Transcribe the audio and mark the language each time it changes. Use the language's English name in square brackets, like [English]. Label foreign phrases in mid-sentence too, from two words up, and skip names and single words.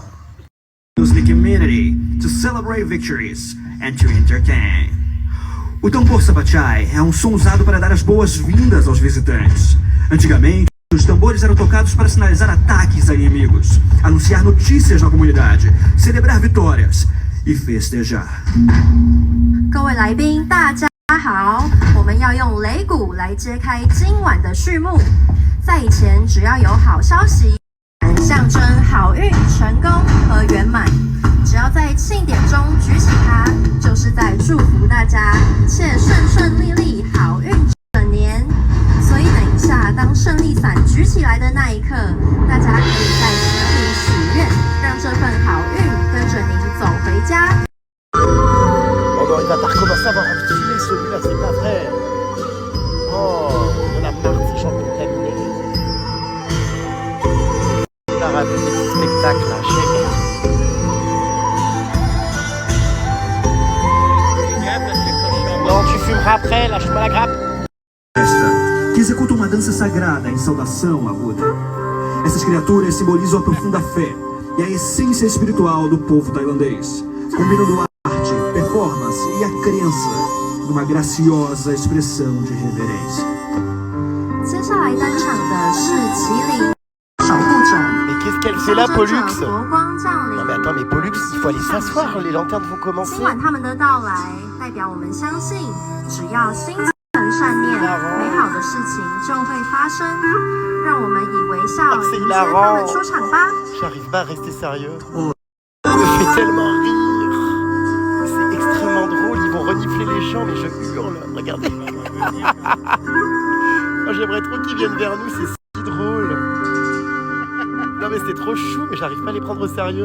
[English] Use the community to celebrate victories and to entertain. [Portuguese] O tambor sapachai é um som usado para dar as boas-vindas aos visitantes. Antigamente, os tambores eram tocados para sinalizar ataques a inimigos, anunciar notícias na comunidade, celebrar vitórias e festejar. [Chinese] 各位来宾，大家好，我们要用擂鼓来揭开今晚的序幕。在以前，只要有好消息，象征好运、成功和圆满。只要在庆典中举起它，就是在祝福大家一切顺利、好运整年。所以等一下，当胜利伞举起来的那一刻，大家可以在心里许愿，让这份好运跟着您走回家。 [French] Oh non, il va pas recommencer à avoir envie de filer celui-là, c'est pas vrai. Oh, on a marre de ces gens contaminés. T'as raté des petits spectacles là, Non, tu fumeras après, lâche-moi la grappe. [Portuguese] Festa, que executa uma dança sagrada em saudação a Buda. Essas criaturas simbolizam a profunda fé e a essência espiritual do povo tailandês, combinando arte, performance e a crença numa graciosa expressão de reverência. [Chinese] 接下来登场的是麒麟守护者。 [French] Mais qu'est-ce qu'elle fait là, Pollux? [Chinese] 佛光降临。 [French] Non mais attends, mais Pollux, il faut aller s'asseoir, les lanternes vont commencer. [Chinese] 今晚他们的到来，代表我们相信，只要心存善念，美好的事情就会发生。让我们以微笑迎接他们出场吧。 [French] J'arrive pas à rester sérieux. Ça me fait tellement rire. C'est extrêmement drôle, ils vont renifler les champs, mais je hurle. Regardez. Oh, j'aimerais trop qu'ils viennent vers nous, c'est si drôle. Non mais c'est trop chou, mais j'arrive pas à les prendre au sérieux.